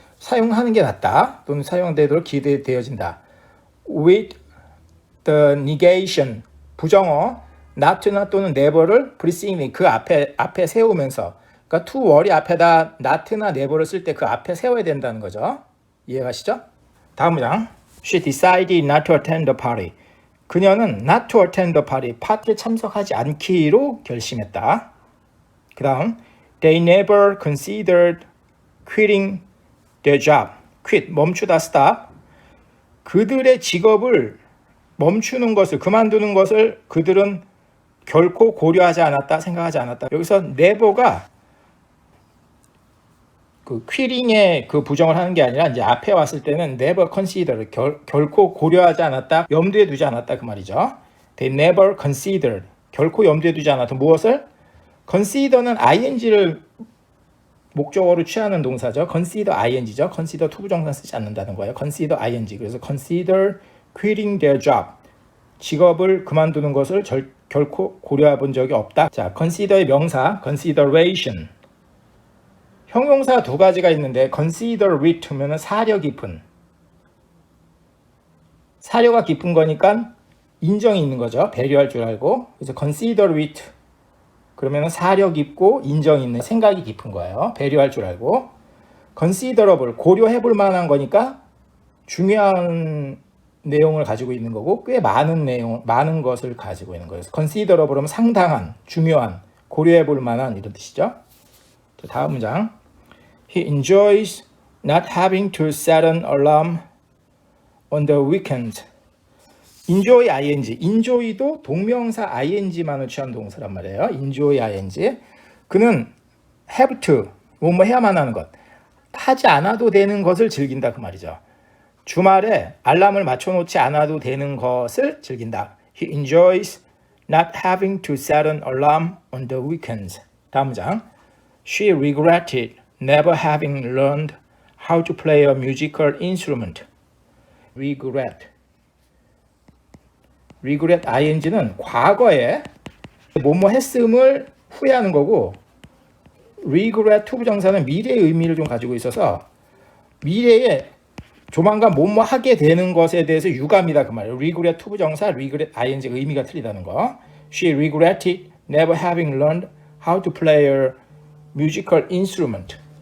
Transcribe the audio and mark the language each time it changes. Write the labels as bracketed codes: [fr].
[ko] 사용하는 게 낫다 또는 사용되도록 기대되어진다. [en] With the negation [ko] 부정어 not나 또는 never를 preceding 그 앞에 세우면서 그러니까 to worry 앞에다 not나 never를 쓸 때 그 앞에 세워야 된다는 거죠. 이해가시죠? 다음 문장. [en] She decided not to attend the party. [ko] 그녀는 [en] not to attend the party, [ko] 파티에 참석하지 않기로 결심했다. 그 다음, [en] they never considered quitting their job. [ko] quit, 멈추다, stop. 그들의 직업을 멈추는 것을, 그만두는 것을 그들은 결코 고려하지 않았다, 생각하지 않았다. 여기서 never가 그 quitting에 그 부정을 하는 게 아니라 이제 앞에 왔을 때는 never considered, 결코 고려하지 않았다, 염두에 두지 않았다 그 말이죠. [en] They never considered, [ko] 결코 염두에 두지 않았다. 무엇을? consider는 ing를 목적어로 취하는 동사죠. [en] consider ing죠. [ko] consider 투부정사 쓰지 않는다는 거예요. [en] consider ing. [ko] 그래서 [en] consider quitting their job. [ko] 직업을 그만두는 것을 결코 고려해 본 적이 없다. 자, consider의 명사 consideration. 형용사 두 가지가 있는데 considerate 하면은 사려 깊은. 사려가 깊은 거니까 인정이 있는 거죠. 배려할 줄 알고. 그래서 considerate 그러면 사려 깊고 인정 있는, 생각이 깊은 거예요. 배려할 줄 알고. considerable 고려해 볼 만한 거니까 중요한 내용을 가지고 있는 거고 꽤 많은 것을 가지고 있는 거예요. considerable 하면 상당한, 중요한, 고려해 볼 만한 이런 뜻이죠. 다음 문장. [en] He enjoys not having to set an alarm on the weekend. enjoy ing. [ko] enjoy도 동명사 ing만을 취한 동사란 말이에요. [en] enjoy ing. [ko] 그는 have to, 뭐뭐 해야만 하는 것. 하지 않아도 되는 것을 즐긴다 그 말이죠. 주말에 알람을 맞춰놓지 않아도 되는 것을 즐긴다. [en] He enjoys not having to set an alarm on the weekends. [ko] 다음 문장. [en] She regretted never having learned how to play a musical instrument. [ko] regret ing는 과거에 뭐뭐 했음을 후회하는 거고 regret 투부정사는 미래의 의미를 좀 가지고 있어서 미래에 조만간 뭐뭐 하게 되는 것에 대해서 유감이다 그 말이에요. regret 투부정사, regret ing 의미가 틀리다는 거. [en] She regretted never having learned how to play a musical instrument.